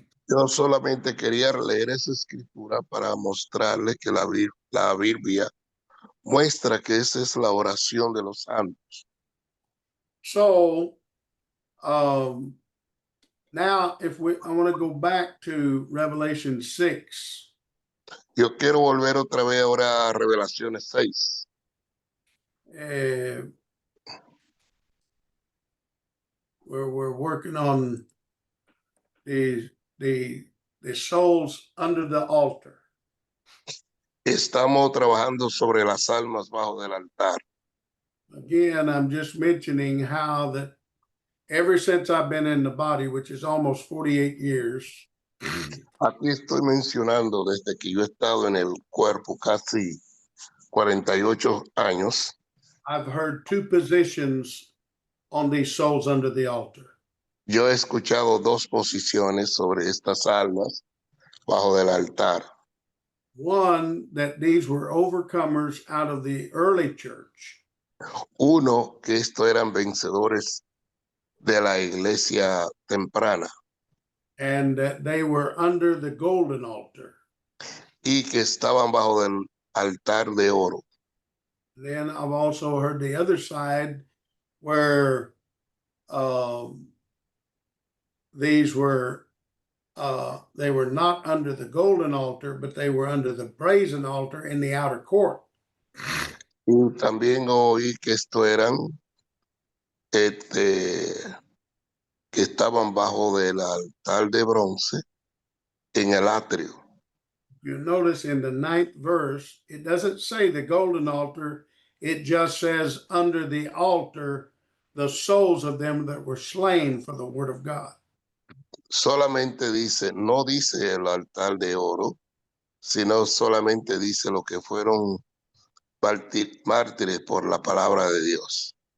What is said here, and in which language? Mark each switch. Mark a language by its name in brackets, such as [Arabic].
[Spanish] Yo solamente quería leer esa escritura para mostrarle que la Biblia muestra que esa es la oración de los santos. [English] So now I want to go back to Revelation 6. [Spanish] Yo quiero volver otra vez ahora a Revelaciones 6. [English] Where we're working on the souls under the altar. [Spanish] Estamos trabajando sobre las almas bajo del altar. [English] Again, I'm just mentioning how that ever since I've been in the body, which is almost 48 years, [Spanish] Aquí estoy mencionando desde que yo he estado en el cuerpo casi 48 años. [English] I've heard two positions on these souls under the altar. [Spanish] Yo he escuchado dos posiciones sobre estas almas bajo del altar. [English] One, that these were overcomers out of the early church. [Spanish] Uno, que estos eran vencedores de la iglesia temprana [English] And that they were under the golden altar. [Spanish] y que estaban bajo del altar de oro. [English] Then I've also heard the other side where these were they were not under the golden altar, but they were under the brazen altar in the outer court. [Spanish] Y también oí que estos eran que estaban bajo del altar de bronce en el atrio. [English] You notice in the 9th verse, it doesn't say the golden altar, it just says under the altar, the souls of them that were slain for the word of God. [Spanish] Solamente dice, no dice el altar de oro, sino solamente dice lo que fueron mártires por la palabra de Dios.